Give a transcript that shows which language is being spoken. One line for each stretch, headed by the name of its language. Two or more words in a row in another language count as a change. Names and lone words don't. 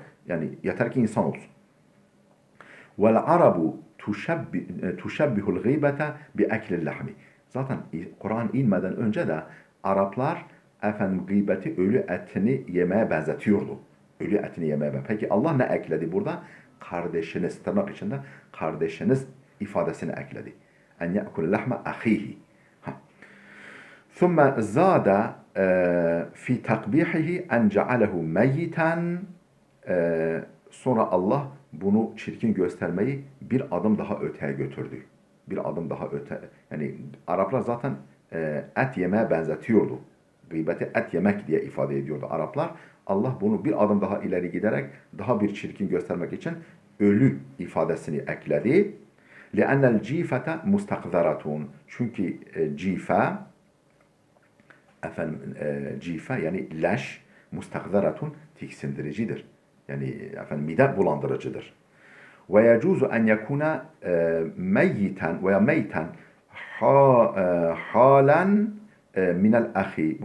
Turkish: Yani yeter ki insan olsun.
Arabic: والعرب تشبه الغيبة بأكل اللحم.
Turkish: Zaten Kur'an inmeden önce de Araplar efendim gıybeti ölü etini yemeye benzetiyordu. Ölü etini yemeye benzetiyordu. Peki Allah ne ekledi burada? Kardeşiniz, tırnak içinde kardeşiniz ifadesini ekledi.
Arabic: أن يأكل لحم أخيه. ثم زاد في تقبيحه أن جعله ميتا.
Turkish: Sonra Allah bunu çirkin göstermeyi bir adım daha öteye götürdü. Bir adım daha öte. Yani Araplar zaten et yemeye benzetiyordu. Gıybeti et yemek diye ifade ediyordu Araplar. Allah bunu bir adım daha ileri giderek daha bir çirkin göstermek için ölü ifadesini ekledi.
Arabic: لِأَنَّ الْجِيفَةَ مُسْتَقْذَرَةٌ.
Turkish: Çünkü cife yani leş, mustakzaratun tiksindiricidir. Yani efendim mide bulandırıcıdır.
Arabic: ويجوز أن يكون ميتا أو ميتا حالا من الأخ.